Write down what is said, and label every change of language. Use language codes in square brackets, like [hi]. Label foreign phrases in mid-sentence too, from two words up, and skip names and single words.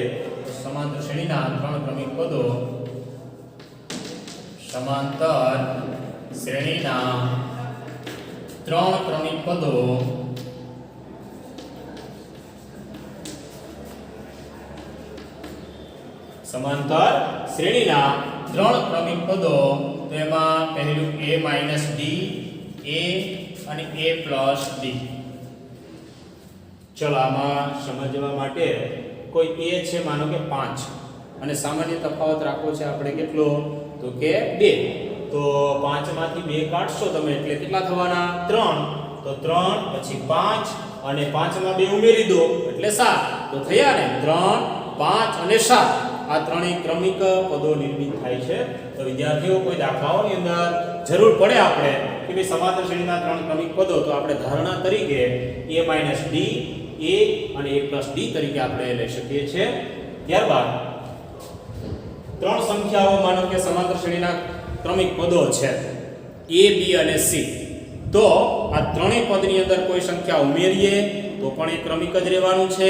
[gu] સમાંતર શ્રેણીના 3 ક્રમિક પદો, સમાંતર શ્રેણીના 3 ક્રમિક પદો સમાંતર શ્રેણીના 3 ક્રમિક પદો. તો એમાં પહેલું a - d, a અને a + d. ચલો આમાં સમજવા માટે કોઈ a છે માનો કે 5 અને સામાન્ય તફાવત રાખવો છે આપણે કેટલો તો કે 2. તો 5 માંથી 2 કાઢશો તમે એટલે કેટલા થવાના 3. તો 3 પછી 5 અને 5 માં 2 ઉમેરી દો એટલે 7. તો થયા ને 3, 5 અને 7. આ ત્રણેય ક્રમિક પદો નિર્મિત થાય છે. તો વિદ્યાર્થીઓ, કોઈ દાખલાઓની અંદર જરૂર પડે આપણે કે ભાઈ સમાંતર શ્રેણીના 3 ક્રમિક પદો, તો આપણે ધારણા તરીકે a - d, a અને a + d તરીકે આપણે લઈ શકીએ છીએ. ત્યારબાદ 3 સંખ્યાઓ માનો કે સમાંતર શ્રેણીના ક્રમિક પદો છે a, b અને c. તો આ ત્રણેય પદની અંદર કોઈ સંખ્યા ઉમેરીએ તો પણ એ ક્રમિક જ રહેવાનું છે.